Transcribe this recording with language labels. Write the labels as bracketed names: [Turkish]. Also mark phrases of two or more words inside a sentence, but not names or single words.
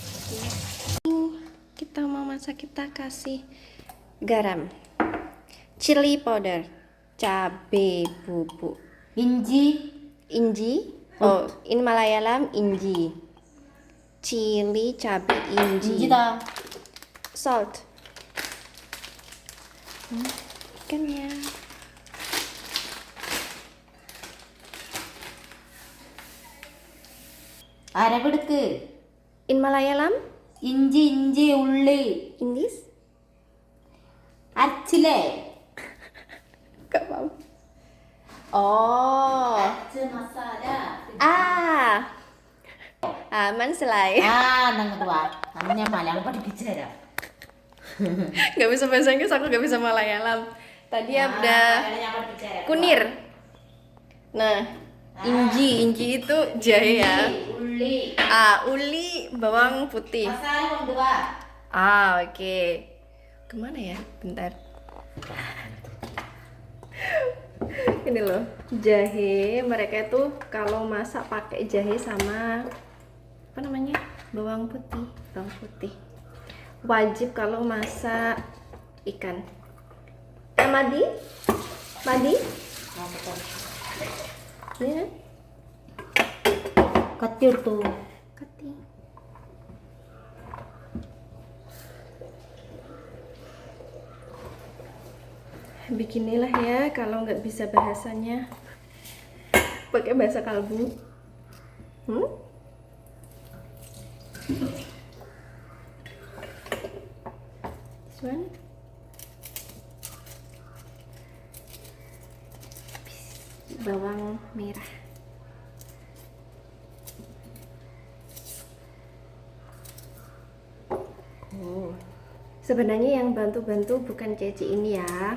[Indonesian] Kita mau masak, kita kasih garam, [English] chili powder, [Indonesian] cabai bubuk, inji. Oh, ini Malayalam inji. Cili, cabai, inji. Salt. Ikannya. [Malayalam] അരവെടുക്ക്. [English] In Malayalam? [Malayalam] ഇഞ്ചി ഉള്ളി [English] In this? [Malayalam] അരച്ചില്ലേ? [Indonesian] Gak paham. Oh. [Malayalam] മസാല. Manselai. അങ്ങോട്ട് വാ. അന്ന് ഞാൻ മലയാളം പഠിപ്പിച്ചു തരാം. [Indonesian] Gak bisa bahasa Inggris, aku gak bisa Malayalam. Tadi ada [Malayalam] ഞാൻ പഠിപ്പിച്ചു തരാം. [Indonesian] kunir. Nah, inji itu jahe ya. [Malayalam] ഉള്ളി [Indonesian] Uli bawang putih. [Malayalam] മസാല കൊണ്ടുവാ. [Indonesian] Oke. Kemana ya? Bentar. Ini loh, jahe. Mereka itu kalau masak pakai jahe sama apa namanya? Bawang putih. Bawang putih. Wajib kalau masak ikan. Madi? Madi? Ya. [Malayalam] കത്തി എടുത്തു. [Indonesian] Kati. Beginilah ya kalau nggak bisa bahasanya pakai bahasa kalbu. [English] This one. [Indonesian] Bawang merah. Sebenarnya yang bantu-bantu bukan Ceci ini ya.